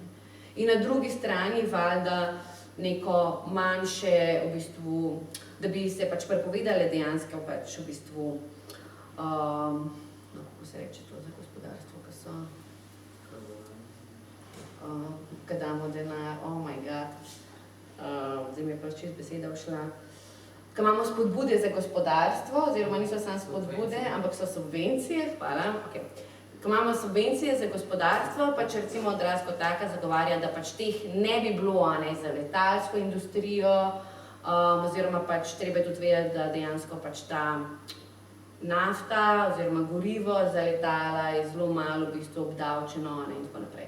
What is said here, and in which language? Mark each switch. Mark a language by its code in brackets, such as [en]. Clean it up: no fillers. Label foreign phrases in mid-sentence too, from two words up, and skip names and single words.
[sl] In na drugi strani valjda neko manjše, v bistvu, da bi se pač prepovedale dejansko pač v bistvu, no, kako se reče to za gospodarstvo, ko so, ko damo denar, [en] oh my god, [sl] zdaj mi je pač čez beseda všla, ko imamo spodbude za gospodarstvo, oziroma niso samo spodbude, ampak so subvencije, hvala, okej. Ko imamo subvencije za gospodarstvo, pač recimo odraz kot taka zagovarja, da pač teh ne bi bilo, a ne, za letalsko industrijo, oziroma pač treba tudi vedeti, da dejansko pač ta nafta oziroma gorivo za letala je zelo malo v bistvu obdavčeno, a ne, in tako naprej.